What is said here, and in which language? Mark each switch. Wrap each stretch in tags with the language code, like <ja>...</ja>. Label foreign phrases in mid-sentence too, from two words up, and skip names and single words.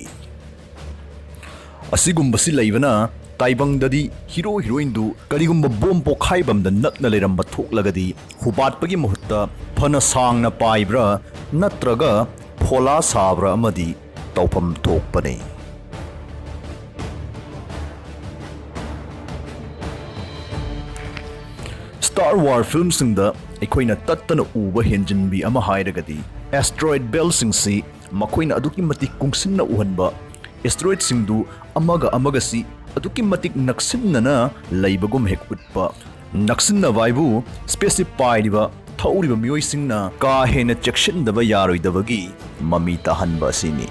<mni>Asigumbasi laibana taibangdadi</mni> <en>hero heroine</en> <mni>du karigumba bom pokhaibamda nakna leramba thoklagadi hubatpagi muhutta phana sangna paibra natraga phola sabra amadi tawpham thokpani. Star Wars film singda aikoina tattana uba Henjinbi ama hairagadi</mni> <en>asteroid belt</en> <mni>singsi makoina aduki matik kungsinna uhanba asteroid singdu amaga si aduki matik naksinna leibagum hek utpa naksinna vaibu spaceship pairiba thauriba mioi singna ka hena cheksindaba yaroidabagi mami tahanba sini.</mni>